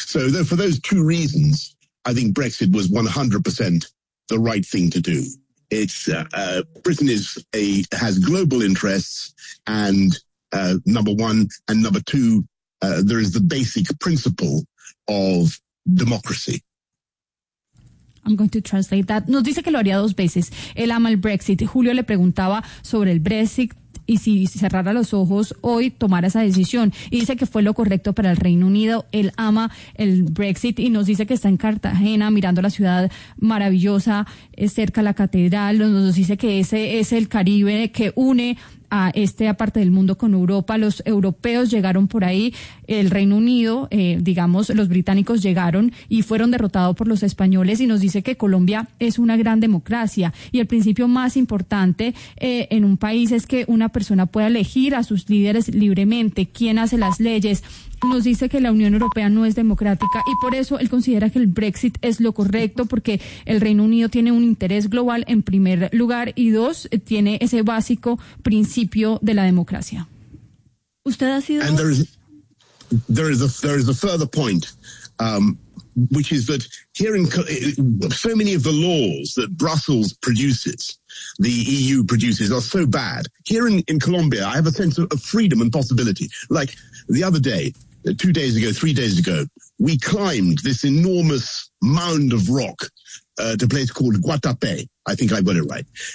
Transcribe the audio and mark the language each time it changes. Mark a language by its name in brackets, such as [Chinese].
[English] So for those two reasons, I think Brexit was 100% the right thing to do. It's Britain has global interests, and number one, and number two, there is the basic principle of democracy. I'm going to translate that. [Spanish] Nos dice que lo haría dos veces. Él ama el Brexit. Julio le preguntaba sobre el Brexit y si cerrara los ojos hoy tomara esa decisión. Y dice que fue lo correcto para el Reino Unido. Él ama el Brexit y nos dice que está en Cartagena mirando la ciudad maravillosa, cerca a la catedral. Nos dice que ese es el Caribe que une a esta parte del mundo con Europa. Los europeos llegaron por ahí, el Reino Unido, digamos, los británicos llegaron y fueron derrotados por los españoles, y nos dice que Colombia es una gran democracia y el principio más importante en un país es que una persona pueda elegir a sus líderes libremente, quién hace las leyes. Nos dice que la Unión Europea no es democrática y por eso él considera que el Brexit es lo correcto, porque el Reino Unido tiene un interés global en primer lugar y dos, tiene ese básico principio de la democracia. ¿Usted ha sido? [English] And there is a further point, which is that here in so many of the laws that Brussels produces, the EU produces, are so bad. Here in Colombia, I have a sense of freedom and possibility. Like the other day, 2 days ago, 3 days ago, we climbed this enormous mound of rock to a place called Guatapé. I think I got it right.